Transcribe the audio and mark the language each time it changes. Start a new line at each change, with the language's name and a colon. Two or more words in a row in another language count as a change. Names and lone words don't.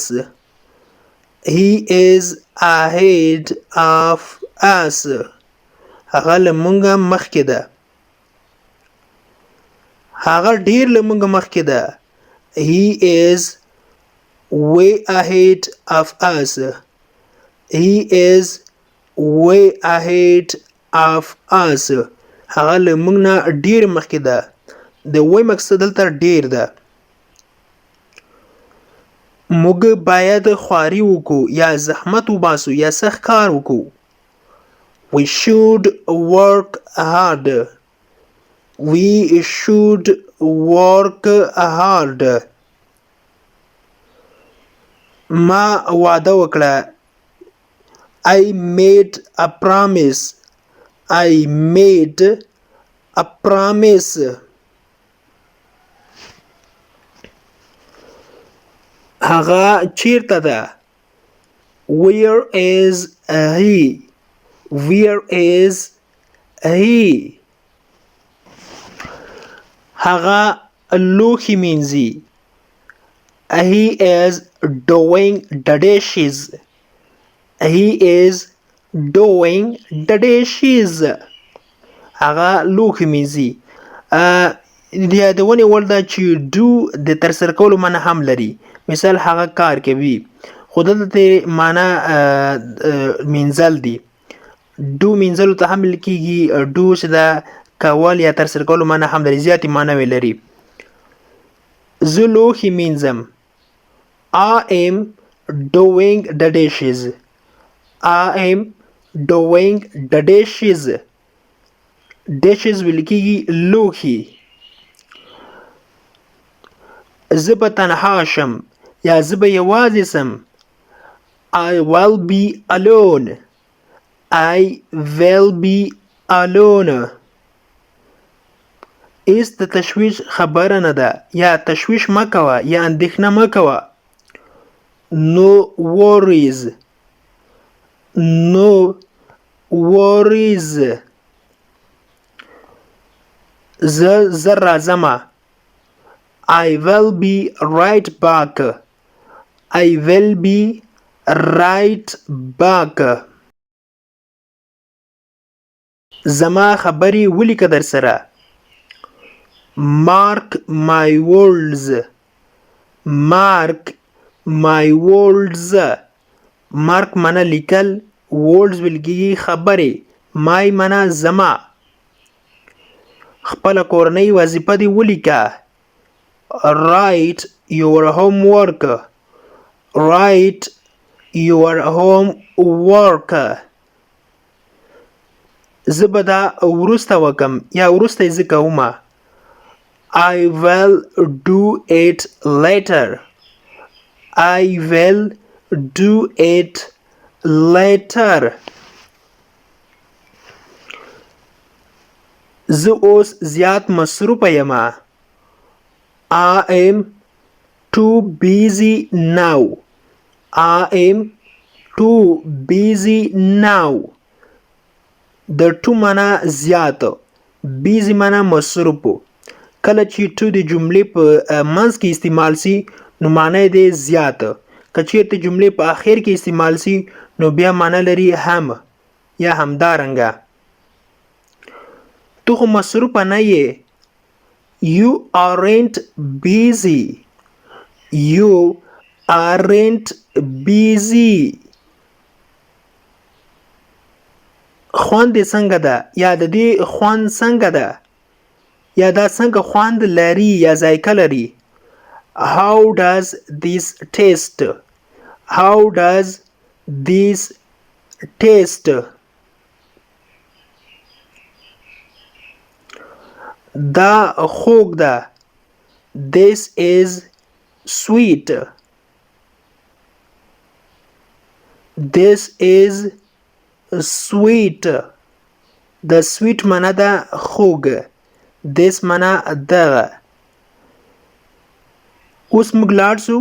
English: he is ahead of us.
Pashto: هغه له موږ مخکې ده. هغه ډیر له موږ مخکې ده.
English: he is way ahead of us. he is way ahead of us.
Pashto: هغه له موږ نه ډیر مخکې ده. د وای مقصد دلته ډیر ده. موږ باید خواري وکړو یا زحمت وباسو یا سخت کار وکړو.
English: we should work hard. we should work hard.
Pashto: ما وعده وکړه.
English: I made a promise. I made a promise.
Pashto: هغه چیرته ده.
English: where is he. where is he.
Pashto: هغه لوښي مینځي.
English: he is doing the dishes. he is doing the dishes.
Pashto: هغه لوښي مینځي. د یادونې وړ ده چې do د ترسره کولو معنی هم لري. مثال هغه کار کوي. خو دلته معنی مینځل دي. دو مینځلو ته هم ویل کېږي. دو چې ده کول یا ترسره کولو معنی هم لري. زیاتې معنی لري. زه لوښي مینځم.
English: I am doing the dishes. I am doing the dishes.
Pashto: dishes ویل کېږي لوښي. زه به تنها شم یا زه به یوازې سم.
English: I will be alone. I will be alone.
Pashto: هیڅ د تشویش خبره نه ده یا تشویش مه کوه یا اندېښنه مه کوه.
English: no worries. no worries.
Pashto: زه راځمه.
English: I will be right back. I will be right back.
Pashto: زما خبرې ولیکه در سره.
English: mark my words. mark my words.
Pashto: mark معنا لیکل. words ویل کېږي خبرې. my معنا زما. خپله کورنۍ وظیفه دې ولیکه.
English: write your homework. write your homework.
Pashto: زه به دا وروسته وکم یا وروسته یې زه کومه.
English: I will do it later. I will do it later.
Pashto: زه اوس زیات مصروفه یم.
English: I am too busy now. I am too busy now.
Pashto: د to معنا زیات. busy معنا مصروف. کله چې to د جملې په منځ کې استعمال سي نو معنی دی زیات. که چیرته جملې په آخر کې استعمال سي نو بیا معنی لري هم یا همدارنګه. تو خو مصروفه نه یې.
English: You aren't busy. You aren't busy.
Pashto: خوند څنګه ده یا د دې خوند څنګه ده یا دا څنګه خوند لري یا ذایقه لري.
English: How does this taste? How does this taste?
Pashto: دا خوږ ده.
English: This is sweet. This is sweet.
Pashto: د sweet معنا ده خوږ. This معنا دغه. اوس موږ لاړ شو.